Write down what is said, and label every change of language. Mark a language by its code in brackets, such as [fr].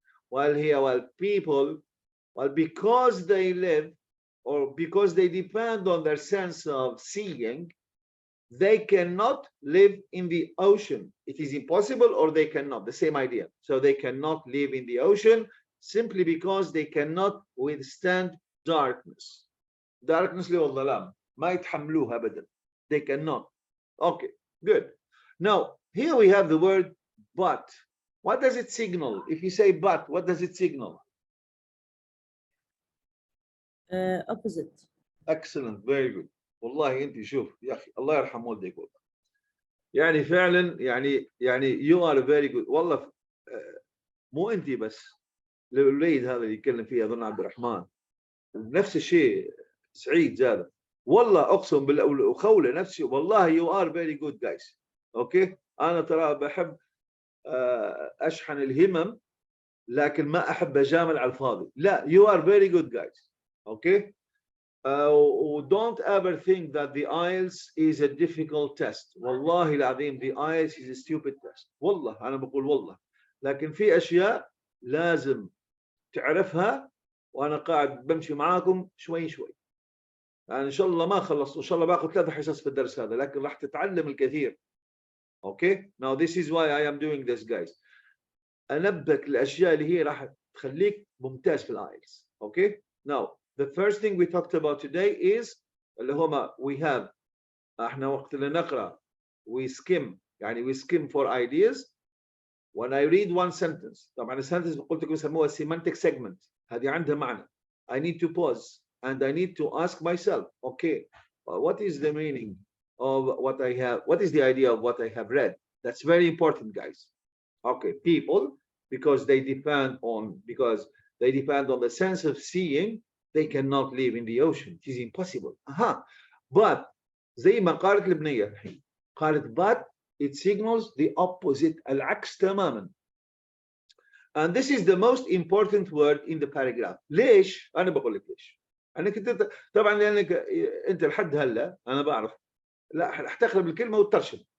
[en] While people, because they live, or because they depend on their sense of seeing, they cannot live in the ocean. It is impossible, or they cannot, the same idea. So they cannot live in the ocean simply because they cannot withstand darkness. Darkness [ar] والظلام ما يتحملوها أبدا. [en] They cannot. Okay, good. Now, here we have the word but. What does it signal? If you say but, what does it signal? Opposite. Excellent, very good. [ar] والله انت شوف يا اخي الله يرحم والديك والله. يعني فعلا يعني [en] you are very good. [ar] والله مو انت بس، الوليد هذا اللي يتكلم فيه اظن عبد الرحمن نفس الشيء، سعيد زاد، والله اقسم بالله، وخوله نفسي، والله [en] you are very good guys. [ar] اوكي، انا ترى بحب اشحن الهمم، لكن ما احب اجامل على الفاضي. [en] لا، you are very good guys. Okay, don't ever think that the IELTS is a difficult test. [ar] والله العظيم [en] the IELTS is a stupid test. [ar] والله انا بقول والله، لكن في اشياء لازم تعرفها، وانا قاعد بمشي معاكم شوي شوي. يعني ان شاء الله ما خلصت، وان شاء الله باخذ 3 حصص في الدرس هذا، لكن راح تتعلم الكثير. [en] Okay, now this is why I am doing this guys. [ar] انبهك الاشياء اللي هي راح تخليك ممتاز في الايلتس. [en] okay, now the first thing we talked about today is [ar] اللي هما [en] we have، [ar] احنا وقت اللي نقرا [en] we skim، [ar] يعني [en] we skim for ideas. when I read one sentence، [ar] طبعا السنتنس قلت لكم يسموها semantic segment، هذه عندها معنى. [en] I need to pause and I need to ask myself, okay, what is the meaning of what I have, what is the idea of what I have read? That's very important guys. Okay, people, because they depend on the sense of seeing, they cannot live in the ocean. It is impossible. [ar] But زي ما قالت البنية الحين، قالت [en] but it signals the opposite، [ar] العكس تماما. [en] and this is the most important word in the paragraph. [ar] ليش؟ أنا بقول لك ليش. أنا كنت طبعا لأنك أنت لحد هلا أنا بعرف لا رح تقلب الكلمة وترشم.